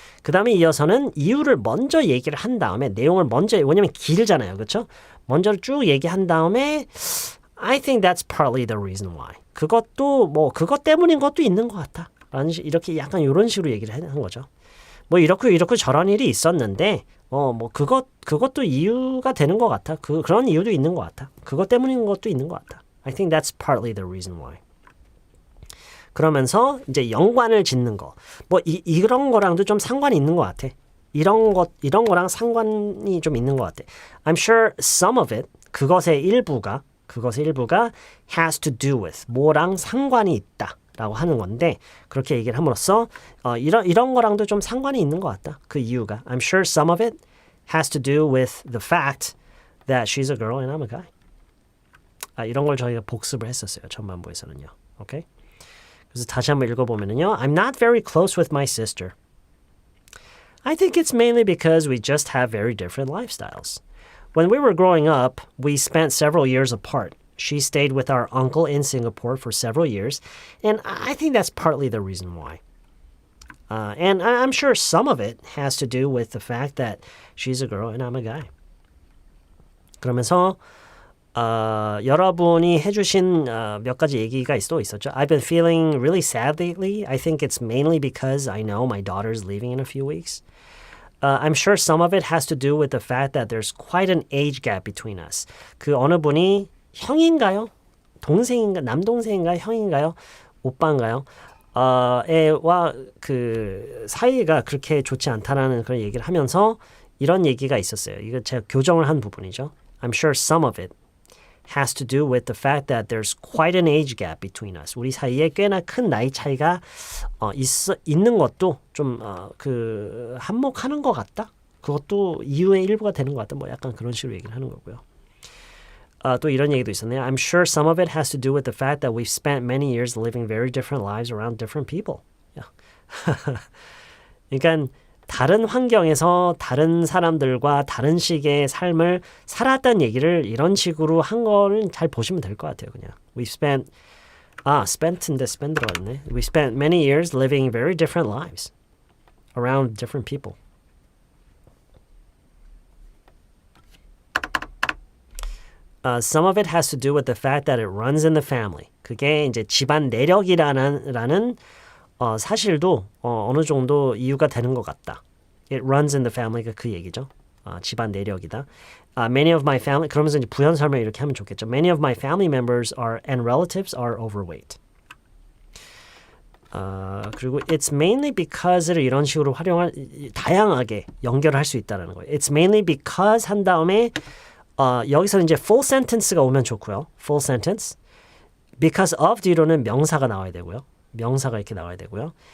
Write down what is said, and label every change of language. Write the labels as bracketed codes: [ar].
[ko] 그 다음에 이어서는 이유를 먼저 얘기를 한 다음에 내용을 먼저 왜냐면 길잖아요. 그렇죠? 먼저 쭉 얘기한 다음에 [en] I think that's partly the reason why. [ko] 그것도 뭐 그것 때문인 것도 있는 것 같아. 이렇게 약간 이런 식으로 얘기를 한 거죠. 뭐 이렇고 저런 일이 있었는데 뭐 그것도 이유가 되는 것 같아. 그런 이유도 있는 것 같아. 그것 때문인 것도 있는 것 같아. [en] I think that's partly the reason why. [ko] 그러면서 이제 연관을 짓는 거. 뭐 이런 거랑도 좀 상관이 있는 것 같아. 이런 거랑 상관이 좀 있는 것 같아. [en] I'm sure some of it, [ko] 그것의 일부가 [en] has to do with [ko] 뭐랑 상관이 있다라고 하는 건데 그렇게 얘기를 함으로써 이런 거랑도 좀 상관이 있는 것 같다. 그 이유가. [en] I'm sure some of it has to do with the fact that she's a girl and I'm a guy. [ko] 이런 걸 저희가 복습을 했었어요. 전반부에서는요. 오케이? 그래서 다시 한번 읽어보면은요. [en] I'm not very close with my sister. I think it's mainly because we just have very different lifestyles. When we were growing up, we spent several years apart. She stayed with our uncle in Singapore for several years, and I think that's partly the reason why. And I'm sure some of it has to do with the fact that she's a girl and I'm a guy. [ko] 그러면서 여러분이 해주신 몇 가지 얘기가 또 있었죠. [en] I've been feeling really sad lately. I think it's mainly because I know my daughter's leaving in a few weeks. I'm sure some of it has to do with the fact that there's quite an age gap between us. [ko] 그 어느 분이 형인가요? 동생인가? 남동생인가요? 형인가요? 오빠인가요? 애와 그 사이가 그렇게 좋지 않다라는 그런 얘기를 하면서 이런 얘기가 있었어요. 이거 제가 교정을 한 부분이죠. [en] I'm sure some of it has to do with the fact that there's quite an age gap between us. [ko] 우리 사이에 꽤나 큰 나이 차이가 있는 것도 좀 그 한몫하는 것 같다. 그것도 이유의 일부가 되는 것 같다. 뭐 약간 그런 식으로 얘기를 하는 거고요. 또 이런 얘기도 있었네요. [en] I'm sure some of it has to do with the fact that we've spent many years living very different lives around different people. [ko] 그러니까 다른 환경에서 다른 사람들과 다른 식의 삶을 살았다는 얘기를 이런 식으로 한 거는 잘 보시면 될 것 같아요. 그냥 [en] We've spent spent [ko] 인데 spend 들어갔네. [en] We spent many years living very different lives around different people. Some of it has to do with the fact that it runs in the family. [ko] 그게 이제 집안 내력이라는 사실도 어느 정도 이유가 되는 것 같다. [en] It runs in the family가 [ko] 그 얘기죠. 집안 내력이다. [en] Many of my family [ko] 그러면서 이제 부연 설명 이렇게 하면 좋겠죠. [en] Many of my family members and relatives are overweight. [ko] 그리고 [en] it's mainly because [ko] 를 이런 식으로 다양하게 연결할 수 있다는 거예요. [en] It's mainly because [ko] 한 다음에 여기서 이제 [en] full sentence [ko] 가 오면 좋고요. [en] Full sentence. Because of [ko] 뒤로는 명사가 나와야 되고요. 명사가 이렇게 나와야 되고요.